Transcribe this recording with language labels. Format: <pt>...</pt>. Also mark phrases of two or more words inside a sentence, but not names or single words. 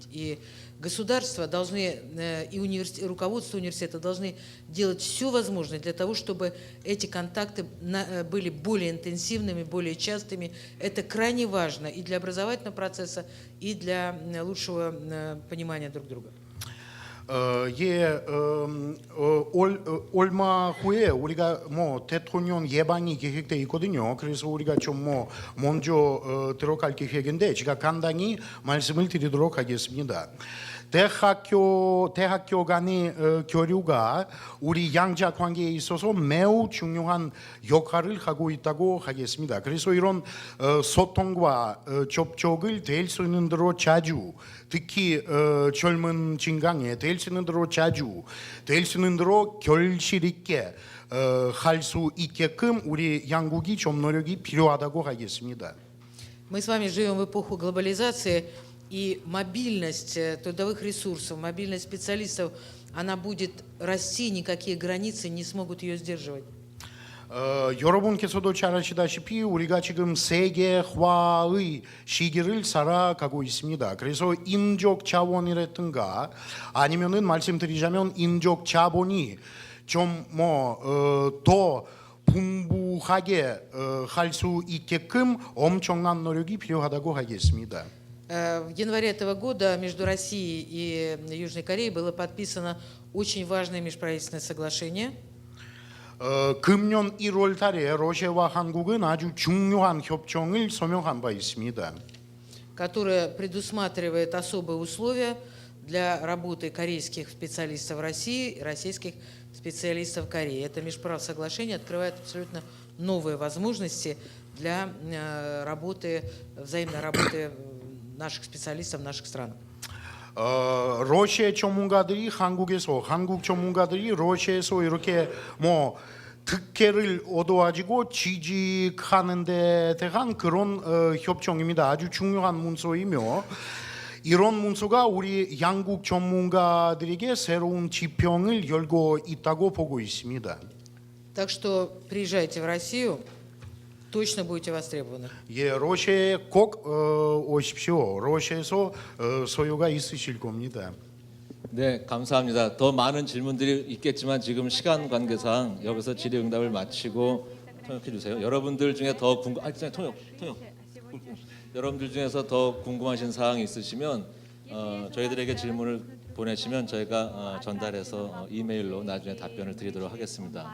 <ru>И государства должны, и руководство университета должны делать все возможное для того, чтобы эти контакты были более интенсивными, более частыми. Это крайне важно и для образовательного процесса, и для лучшего понимания друг друга.</ru> <ko>얼마 후에 우리가 뭐 대통령 예방이 계획돼 있거든요. 그래서 우리가 좀 뭐 먼저 들어갈 계획인데 제가 간단히 말씀을 드리도록 하겠습니다. 대학교 간의 교류가 우리 양자 관계에 있어서 매우 중요한 역할을 하고 있다고 하겠습니다. 그래서 이런 소통과 접촉을 될 수 있는 대로 자주, 특히 젊은 진강에 될 수 있는 대로 자주, 될 수 있는 대로 결실 있게 할 수 있게끔 우리 양국이 좀 노력이 필요하다고 하겠습니다.</ko> <ru>Мы с вами живем в эпоху глобализации, и мобильность трудовых ресурсов, мобильность специалистов, она будет расти, никакие границы не смогут ее сдерживать.</ru> <ko>여러분께서도 잘 아시다시피 우리가 지금 세계화의 시기를 살아가고 있습니다. 그래서 인적 자원이라든가 아니면은 말씀드리자면 인적 자본이 좀 더 풍부하게 할 수 있게끔 엄청난 노력이 필요하다고 하겠습니다.</ko> <ru>В январе этого года между Россией и Южной Кореей было подписано очень важное межправительственное соглашение,</ru> <ko>금년 1월 달에 러시아와 한국은 아주 중요한 협정을 서명한 바 있습니다.</ko> <ru>которое предусматривает особые условия для работы корейских специалистов в России и российских специалистов в Корее. Это межправительственное соглашение открывает абсолютно новые возможности для работы, взаимной работы наших специалистов в наших странах.</ru> <ko>러시아 전문가들이 한국에서, 한국 전문가들이 러시아에서 이렇게 특혜를 얻어가지고 취직하는 데 대한 그런 협정입니다. 아주 중요한 문서이며 이런 문서가 우리 양국 전문가들에게 새로운 지평을 열고 있다고 보고 있습니다.</ko> <ru>Так что приезжайте в Россию, точно будете востребованы.</ru> <ko>예, 러시아에 꼭 오십시오. 러시아에서 소요가 있으실 겁니다. 네, 감사합니다. 더 많은 질문들이 있겠지만 지금 시간 관계상 여기서 질의응답을 마치고 통역해 주세요. 여러분들 중에 더 통역. 여러분들 중에서 더 궁금하신 사항이 있으시면 저희들에게 질문을 보내시면 저희가 전달해서 이메일로 나중에 답변을 드리도록 하겠습니다.</ko>